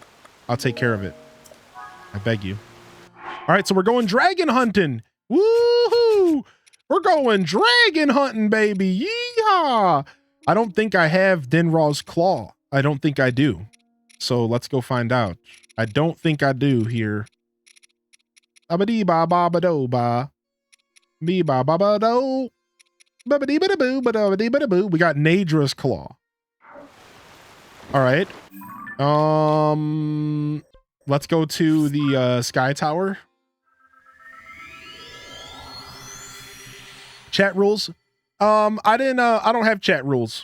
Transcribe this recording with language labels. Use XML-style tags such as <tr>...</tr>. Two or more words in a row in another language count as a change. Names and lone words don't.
<en>I'll take care of it. I beg you. All right, so we're going dragon hunting. Woohoo! We're going dragon hunting, baby. Yeehaw! I don't think I have Dinraw's claw. I don't think I do. So let's go find out. I don't think I do here. Abadee ba ba ba do ba. Be ba ba ba do. Babadee ba da boo ba da dee ba da boo. We got Nadra's claw. All right. Let's go to the Sky Tower. Chat rules. I don't have chat rules.</en>